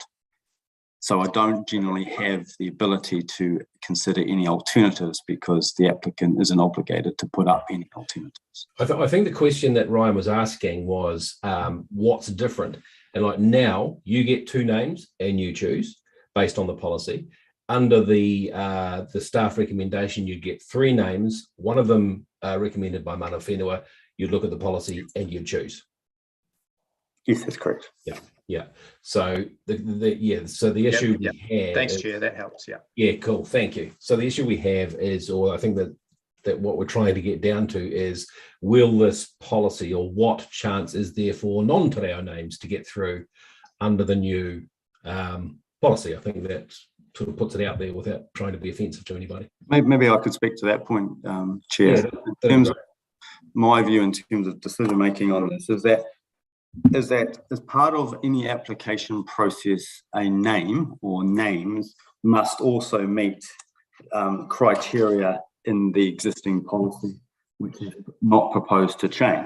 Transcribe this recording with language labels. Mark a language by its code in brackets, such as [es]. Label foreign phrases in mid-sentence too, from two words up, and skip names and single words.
[en] So I don't generally have the ability to consider any alternatives because the applicant isn't obligated to put up any alternatives. I think the question that Ryan was asking was what's different? And like now you get 2 names and you choose, based on the policy. Under the staff recommendation, you get 3 names, one of them recommended by [mi] mana whenua. [en] You'd look at the policy and you'd choose. Yes, that's correct. Yeah. So the issue we have. Thanks, Chair. That helps. Yeah. Yeah, cool. Thank you. So the issue we have is, or I think that what we're trying to get down to is, will this policy, or what chance is there for non- [mi] te reo [en] names to get through under the new policy? I think that sort of puts it out there without trying to be offensive to anybody. Maybe I could speak to that point, Chair. Yeah, in terms of my view, in terms of decision making on this, is that as part of any application process, a name or names must also meet criteria in the existing policy, which is not proposed to change.